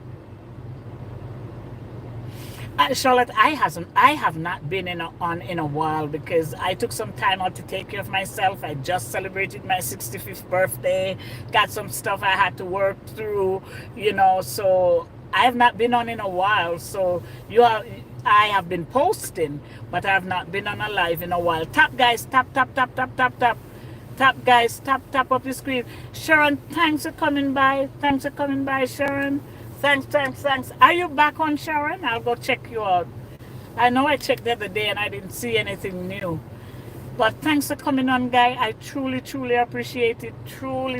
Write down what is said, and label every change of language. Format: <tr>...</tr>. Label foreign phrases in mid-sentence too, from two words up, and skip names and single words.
<en>Charlotte, I have not been on in a while because I took some time out to take care of myself. I just celebrated my 65th birthday. Got some stuff I had to work through, you know, so I have not been on in a while. So I have been posting, but I have not been on a live in a while. Tap, guys, tap, tap, tap, tap, tap, tap. Tap, guys, tap up the screen. Sharon, thanks for coming by. Thanks for coming by, Sharon. Thanks. Are you back on, Sharon? I'll go check you out. I know I checked the other day and I didn't see anything new. But thanks for coming on, guy. I truly appreciate it. Truly.</en>